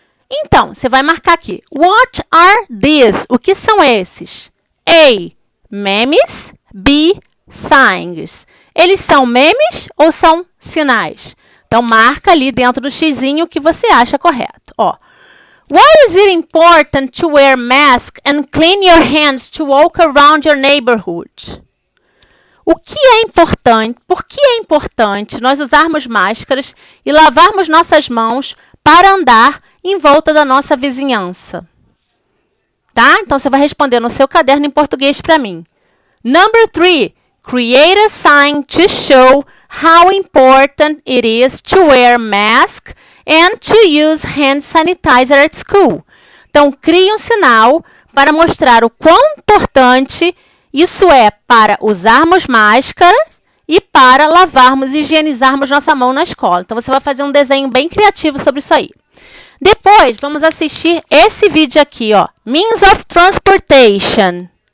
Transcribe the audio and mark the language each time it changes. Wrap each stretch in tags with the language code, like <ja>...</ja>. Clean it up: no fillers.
<pt>Então, você vai marcar aqui.</pt> <en>What are these?</en> <pt>O que são esses?</pt> <en>A. Memes. B. Signs.</en> <pt>Eles são memes ou são sinais? Então, marca ali dentro do xizinho o que você acha correto. Ó.</pt> <en>Why is it important to wear mask and clean your hands to walk around your neighborhood?</en> <pt>O que é importante? Por que é importante nós usarmos máscaras e lavarmos nossas mãos para andar em volta da nossa vizinhança? Tá? Então, você vai responder no seu caderno em português para mim.</pt> <en>Number 3. Create a sign to show how important it is to wear mask and to use hand sanitizer at school.</en> <pt>Então, crie um sinal para mostrar o quão importante isso é para usarmos máscara e para lavarmos e higienizarmos nossa mão na escola. Então, você vai fazer um desenho bem criativo sobre isso aí. Depois, vamos assistir esse vídeo aqui, ó.</pt> <en>Means of Transportation.</en>